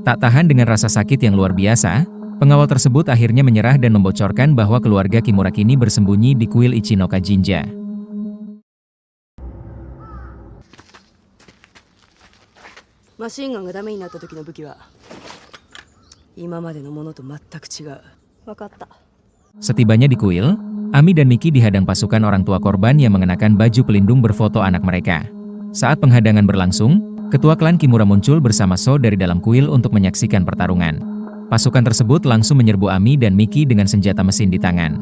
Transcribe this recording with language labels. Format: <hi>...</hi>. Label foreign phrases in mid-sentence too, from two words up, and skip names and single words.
<id>Tak tahan dengan rasa sakit yang luar biasa, pengawal tersebut akhirnya menyerah dan membocorkan bahwa keluarga Kimura kini bersembunyi di kuil Ichinoka Jinja.</id> <en>Machine gun</en> <ja>がダメになった時の武器は今までのものと全く違う。わかった。</ja> <id>Setibanya di kuil, Ami dan Miki dihadang pasukan orang tua korban yang mengenakan baju pelindung berfoto anak mereka. Saat penghadangan berlangsung, ketua klan Kimura muncul bersama So dari dalam kuil untuk menyaksikan pertarungan. Pasukan tersebut langsung menyerbu Ami dan Miki dengan senjata mesin di tangan.</id>